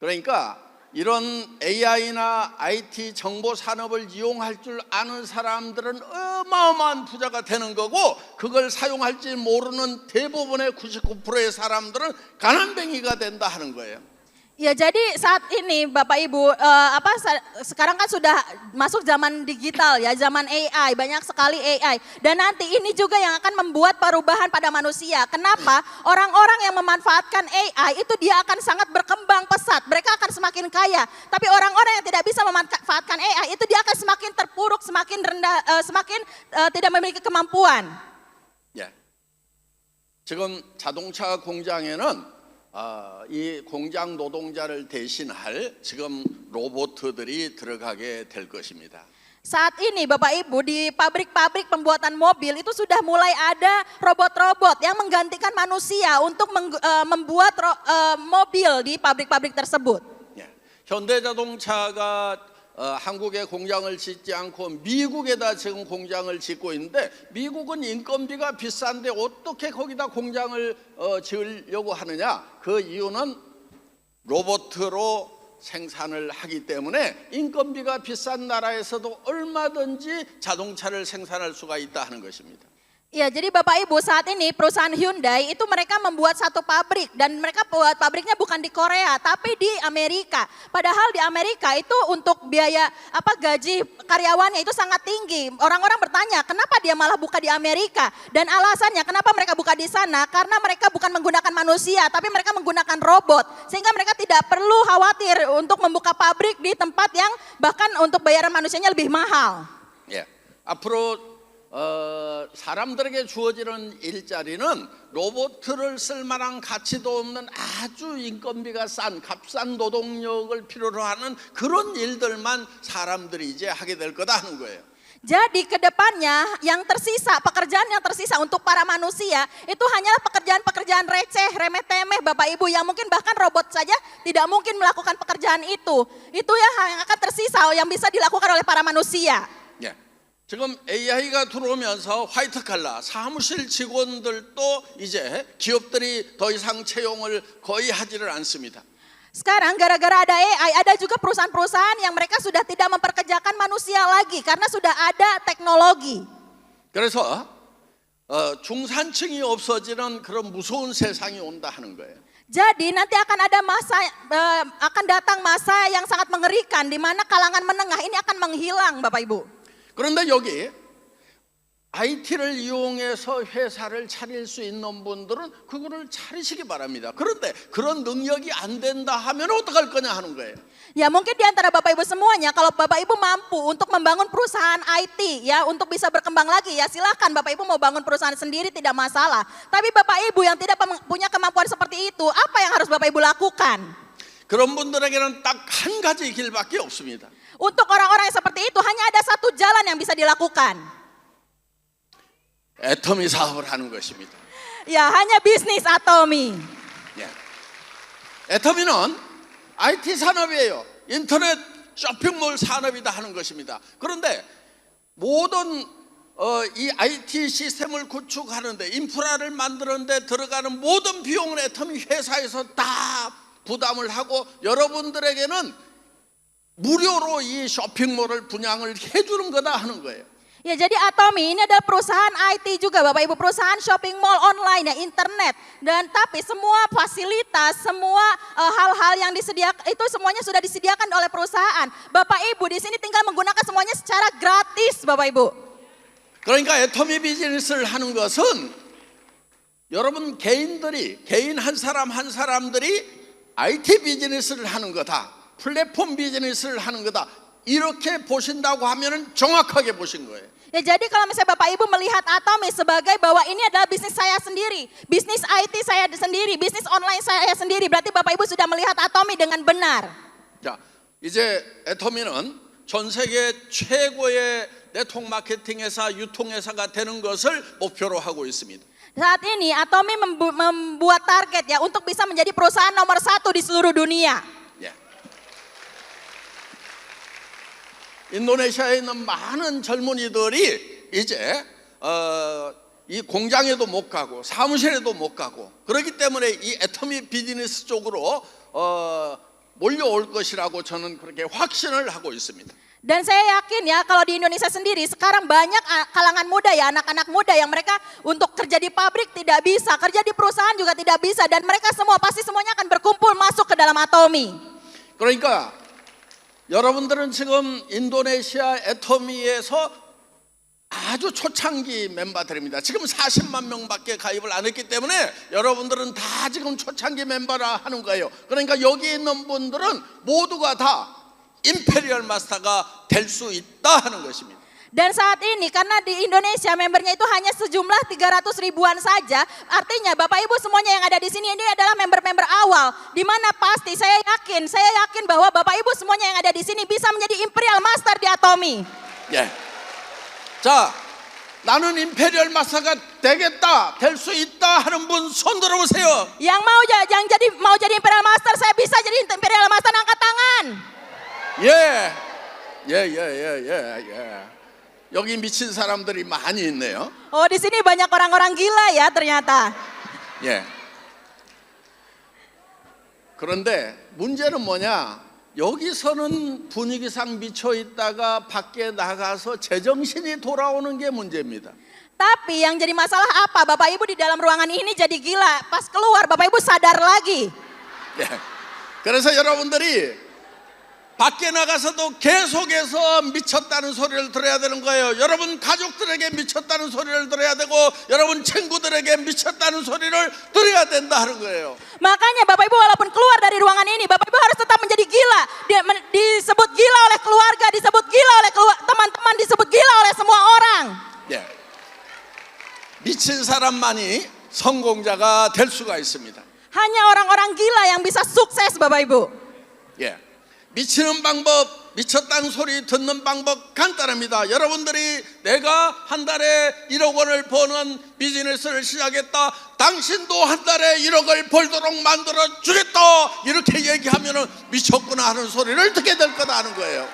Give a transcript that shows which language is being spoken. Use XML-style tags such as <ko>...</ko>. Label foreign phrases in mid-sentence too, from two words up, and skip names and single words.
<ko>그러니까 이런 AI나 IT 정보 산업을 이용할 줄 아는 사람들은 어마어마한 부자가 되는 거고, 그걸 사용할지 모르는 대부분의 99%의 사람들은 가난뱅이가 된다 하는 거예요.</ko> <id>Ya, jadi saat ini Bapak Ibu sekarang kan sudah masuk zaman digital ya, zaman AI, banyak sekali AI. Dan nanti ini juga yang akan membuat perubahan pada manusia. Kenapa? Orang-orang yang memanfaatkan AI itu dia akan sangat berkembang pesat. Mereka akan semakin kaya. Tapi orang-orang yang tidak bisa memanfaatkan AI itu dia akan semakin terpuruk, semakin rendah, semakin tidak memiliki kemampuan.</id> <ko>예. 지금 자동차 공장에는 이 공장 노동자를 대신할 지금 로봇들이 들어가게 될 것입니다.</ko> <id>Saat ini Bapak Ibu di pabrik-pabrik pembuatan mobil itu sudah mulai ada robot-robot yang menggantikan manusia untuk membuat mobil di pabrik-pabrik tersebut.</id> <ko>예. 현대자동차가 한국에 공장을 짓지 않고 미국에다 지금 공장을 짓고 있는데, 미국은 인건비가 비싼데 어떻게 거기다 공장을 지으려고 하느냐? 그 이유는 로봇으로 생산을 하기 때문에 인건비가 비싼 나라에서도 얼마든지 자동차를 생산할 수가 있다 하는 것입니다.</ko> <id>Ya, jadi Bapak Ibu saat ini perusahaan Hyundai itu mereka membuat satu pabrik dan mereka buat pabriknya bukan di Korea tapi di Amerika. Padahal di Amerika itu untuk biaya gaji karyawannya itu sangat tinggi. Orang-orang bertanya, kenapa dia malah buka di Amerika? Dan alasannya kenapa mereka buka di sana? Karena mereka bukan menggunakan manusia tapi mereka menggunakan robot. Sehingga mereka tidak perlu khawatir untuk membuka pabrik di tempat yang bahkan untuk bayaran manusianya lebih mahal.</id> <ko>예. 앞으로 사람들에게 주어지는 일자리는 로봇을 쓸 만한 가치도 없는 아주 인건비가 싼 값싼 노동력을 필요로 하는 그런 일들만 사람들이 이제 하게 될 거다 하는 거예요.</ko> <id>Jadi ke depannya yang tersisa, pekerjaan yang tersisa untuk para manusia itu hanyalah pekerjaan-pekerjaan receh, remeh-temeh Bapak Ibu yang mungkin bahkan robot saja tidak mungkin melakukan pekerjaan itu. Itu yang akan tersisa yang bisa dilakukan oleh para manusia.</id> <ko>예. 지금 AI가 들어오면서 화이트 칼라 사무실 직원들도 이제 기업들이 더 이상 채용을 거의 하지를 않습니다.</ko> <id>Sekarang gara-gara ada AI, ada juga perusahaan-perusahaan yang mereka sudah tidak memperkerjakan manusia lagi karena sudah ada teknologi.</id> <ko>그래서 중산층이 없어지는 그런 무서운 세상이 온다 하는 거예요.</ko> <id>Jadi nanti akan ada akan datang masa yang sangat mengerikan di mana kalangan menengah ini akan menghilang Bapak Ibu.</id> <ko>그런데 여기 IT를 이용해서 회사를 차릴 수 있는 분들은 그거를 차리시기 바랍니다. 그런데 그런 능력이 안 된다 하면 어떡할 거냐 하는 거예요.</ko> <id>Ya mungkin di antara Bapak Ibu semuanya kalau Bapak Ibu mampu untuk membangun perusahaan IT ya untuk bisa berkembang lagi ya silahkan Bapak Ibu mau bangun perusahaan sendiri tidak masalah. Tapi Bapak Ibu yang tidak punya kemampuan seperti itu apa yang harus Bapak Ibu lakukan?</id> <ko>그런 분들에게는 딱 한 가지 길밖에 없습니다.</ko> <id>Untuk orang-orang yang seperti itu hanya ada satu jalan yang bisa dilakukan.</id> <ko>애터미 사업을 하는 것입니다.</ko> <id>Ya hanya bisnis atomi.</id> <ko>예. 애터미는 IT 산업이에요. 인터넷 쇼핑몰 산업이다 하는 것입니다. 그런데 모든 이 IT 시스템을 구축하는데 인프라를 만드는데 들어가는 모든 비용은 애터미 회사에서 다 부담을 하고 여러분들에게는 무료로 이 쇼핑몰을 분양을 해주는 거다 하는 거예요.</ko> <id>Ya jadi Atomi ini adalah perusahaan IT juga Bapak Ibu, perusahaan</id> <en>shopping mall</en> <id>online ya, internet. Dan tapi semua fasilitas, semua hal-hal yang disediakan itu semuanya sudah disediakan oleh perusahaan. Bapak Ibu di sini tinggal menggunakan semuanya secara gratis Bapak Ibu.</id> <ko>그러니까 애터미 비즈니스를 하는 것은 여러분 개인 한 사람들이 IT 비즈니스를 하는 거다. 플랫폼 비즈니스를 하는 거다. 이렇게 보신다고 하면은 정확하게 보신 거예요.</ko> <id>Ya jadi kalau misalnya Bapak Ibu melihat Atomi sebagai bahwa ini adalah bisnis saya sendiri, bisnis IT saya sendiri, bisnis online saya sendiri, berarti Bapak Ibu sudah melihat Atomi dengan benar.</id> <ko>자, 이제 애터미는 전 세계 최고의 네트워크 마케팅 회사, 유통 회사가 되는 것을 목표로 하고 있습니다.</ko> <id>Saat ini Atomi membuat target ya untuk bisa menjadi perusahaan nomor 1 di seluruh dunia.</id> <ko>예. 인도네시아에 있는 많은 젊은이들이 이제 이 공장에도 못 가고 사무실에도 못 가고 그렇기 때문에 이 애터미 비즈니스 쪽으로 몰려올 것이라고 저는 그렇게 확신을 하고 있습니다.</ko> <id>Dan saya yakin ya kalau di Indonesia sendiri sekarang banyak kalangan muda ya, anak-anak muda yang mereka untuk kerja di pabrik tidak bisa, kerja di perusahaan juga tidak bisa, dan mereka semua pasti semuanya akan berkumpul masuk ke dalam Atomi.</id> <ko>그러니까 여러분들은 지금 인도네시아 애터미에서 아주 초창기 멤버들입니다. 지금 40만 명밖에 가입을 안 했기 때문에 여러분들은 다 지금 초창기 멤버라 하는 거예요. 그러니까 여기 있는 분들은 모두가 다 임페리얼 마스터가 될 수 있다 하는 것입니다.</ko> <id>Dan saat ini karena di Indonesia membernya itu hanya sejumlah 300 ribuan saja, artinya Bapak Ibu semuanya yang ada di sini ini adalah member-member awal, di mana pasti saya yakin bahwa Bapak Ibu semuanya yang ada di sini bisa menjadi Imperial Master di Atomi.</id> <ko>예. 자, 나는 임페리얼 마스터가 되겠다, 될 수 있다 하는 분 손 들어보세요.</ko> <id>Yang mau jadi Imperial Master, saya bisa jadi Imperial Master, angkat tangan.</id> <ko>예. 여기 미친 사람들이 많이 있네요.</ko> <id>Oh, di sini banyak orang-orang gila ya ternyata.</id> <ko>예. 그런데 문제는 뭐냐? 여기서는 분위기상 미쳐 있다가 밖에 나가서 제정신이 돌아오는 게 문제입니다.</ko> <id>Tapi yang jadi masalah apa? Bapak Ibu di dalam ruangan ini jadi gila. Pas keluar Bapak Ibu sadar lagi.</id> <ko>예. 그래서 여러분들이 밖에 나가서도 계속해서 미쳤다는 소리를 들어야 되는 거예요. 여러분 가족들에게 미쳤다는 소리를 들어야 되고 여러분 친구들에게 미쳤다는 소리를 들어야 된다 하는 거예요.</ko> <id>Makanya Bapak Ibu walaupun keluar dari ruangan ini, Bapak Ibu harus tetap menjadi gila. Disebut gila oleh keluarga, disebut gila oleh teman-teman, disebut gila oleh semua orang.</id> <ko>예. 미친 사람만이 성공자가 될 수가 있습니다.</ko> <id>Hanya orang-orang gila yang bisa sukses Bapak Ibu.</id> <ko>예. 미치는 방법, 미쳤다는 소리 듣는 방법 간단합니다. 여러분들이 내가 한 달에 1억 원을 버는 비즈니스를 시작했다. 당신도 한 달에 1억을 벌도록 만들어 주겠다. 이렇게 얘기하면 미쳤구나 하는 소리를 듣게 될 거다 하는 거예요.</ko>